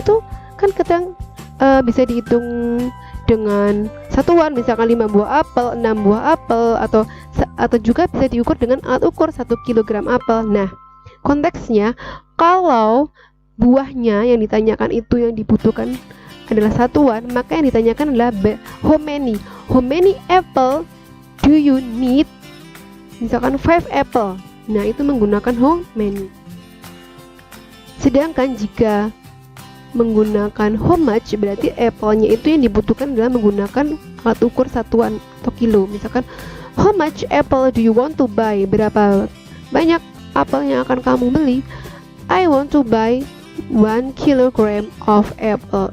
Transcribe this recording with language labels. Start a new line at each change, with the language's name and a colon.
Indonesian: Itu kan kadang bisa dihitung dengan satuan, misalkan 5 buah apel, 6 buah apel, atau juga bisa diukur dengan alat ukur 1 kilogram apel. Nah, konteksnya kalau buahnya yang ditanyakan itu yang dibutuhkan adalah satuan, maka yang ditanyakan adalah
English: how many. How many apple do you need?
Indonesian: Misalkan 5 apple. Nah, itu menggunakan
English: how many.
Indonesian: Sedangkan jika menggunakan
English: how much,
Indonesian: berarti apple-nya itu yang dibutuhkan adalah menggunakan alat ukur satuan atau kilo. Misalkan
English: how much apple do you want to buy?
Indonesian: Berapa banyak apel yang akan kamu beli?
English: I want to buy 1 kilogram of apple.